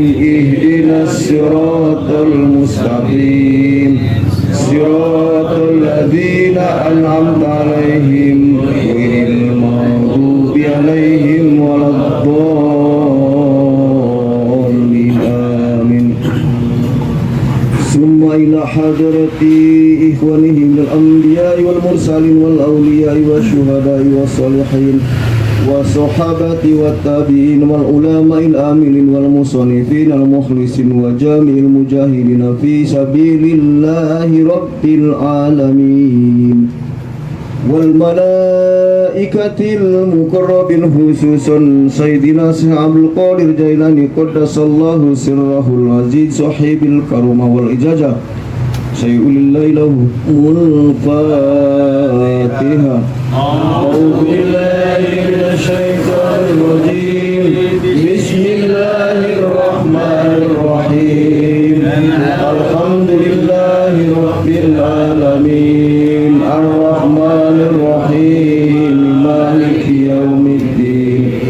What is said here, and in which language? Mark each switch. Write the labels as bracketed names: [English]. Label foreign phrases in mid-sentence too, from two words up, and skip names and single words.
[Arabic] اهدنا الصراط المستقيم صراط الذين أنعمت عليهم غير المغضوب عليهم ولا الضالين. Amin. ثم إلى حضرة إخوانه من الأنبياء والمرسلين والأولياء والشهداء والصالحين والصحابة والتابعين والعلماء العاملين والمصنفين المخلصين وجميع المجاهدين في سبيل الله رب العالمين والملائكة المقربين خصوصا سيدنا عبد القادر الجيلاني قدس الله سره العزيز صاحب الكرامة والإجازة. شيء لله لهم الفاتحة. أعوذ بالله من الشيطان الرجيم. بسم الله الرحمن الرحيم. الحمد لله رب العالمين الرحمن الرحيم مالك يوم الدين.